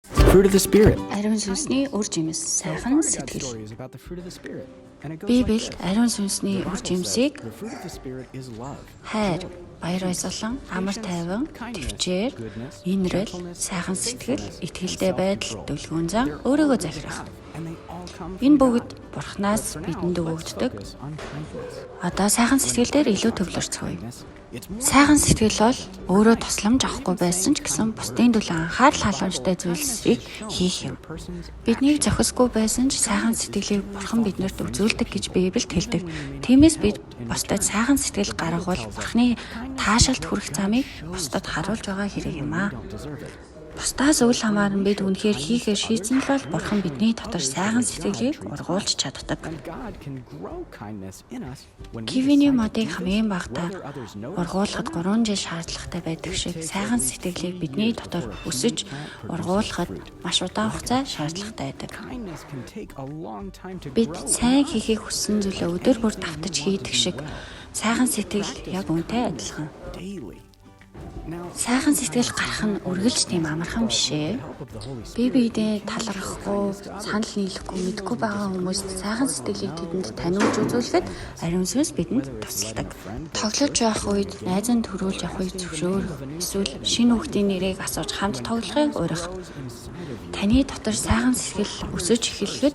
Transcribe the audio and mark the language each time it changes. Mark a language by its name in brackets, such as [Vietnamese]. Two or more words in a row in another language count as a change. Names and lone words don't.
[English] fruit of the Spirit. [Mongolian] Ариун сүнсний үр жимс сайхан сэтгэл. [English] Stories about the fruit of the Spirit. And it goes [Mongolian] Библиэд ариун сүнсний үр жимсийг [English] the fruit of the Spirit is love. [Mongolian] хайр, баяр баясгалан, амар тайван, төвчээр, инрэл, сайхан сэтгэл, итгэлтэй байдал, дүлгүүн зан, өөрийгөө захирах. [English] And they all come [Mongolian] Энэ бүгд Бурханаас бидэнд өгөгддөг. [English] on kindness. [Mongolian] Одоо сайхан сэтгэл дээр илүү төвлөрцгөөе. [English] It's more [Mongolian] Сайхан сэтгэл бол өөрөө тусламж авахгүй байсан ч гэсэн бусдын төлөө анхаарал халамжтай зүйлсийг хийх юм. persons Биднийг зохисгүй байсан ч сайхан сэтгэлийг Бурхан биднэрт үзүүлдэг гэж Библиэд хэлдэг. Тиймээс бид бусдад сайхан сэтгэл гаргавал Бурханы таашаалт хүрэх замыг бусдад харуулж байгаа хэрэг юм аа. [English] deserve it. [Mongolian] Бусдаас үл хамааран бид үнэхээр хийхээр шийдсэн л бол Бурхан бидний дотор сайхан сэтгэлийг ургуулж чаддаг. [English] And God can grow kindness in us when we [Mongolian] Кивиний decide модыг хамгийн багтаа [English] whether others know [Mongolian] ургуулахад 3 жил шаардлагатай байдаг шиг сайхан сэтгэлийг бидний дотор өсөж ургуулахад маш удаан хугацаа шаардлагатай байдаг. [English] kindness can take a long time to [Mongolian] Бид grow. сайн хийхийг хүссэн зүйлээ өдөр бүр давтаж хийдэг шиг сайхан сэтгэл яг үнтэй адилхан. [English] Daily. Now, [Mongolian] Сайхан сэтгэл гарах нь үргэлж тийм амархан биш ээ. [English] help of the Holy Spirit. [Mongolian] Биедээ талархахгүй, санал нийлэхгүй, мэдгүй байгаа хүмүүст сайхан сэтгэлийг тэдэнд таниулж үзүүлэхэд ариун сүнс бидэнд тусалдаг. Тоглож байх үед найзан төрүүлж явахыг зөвшөөрөх, эсвэл шинэ хүүхдийн нэрийг асууж хамт тоглохыг урих. Таны дотор сайхан сэтгэл өсөж эхлэхэд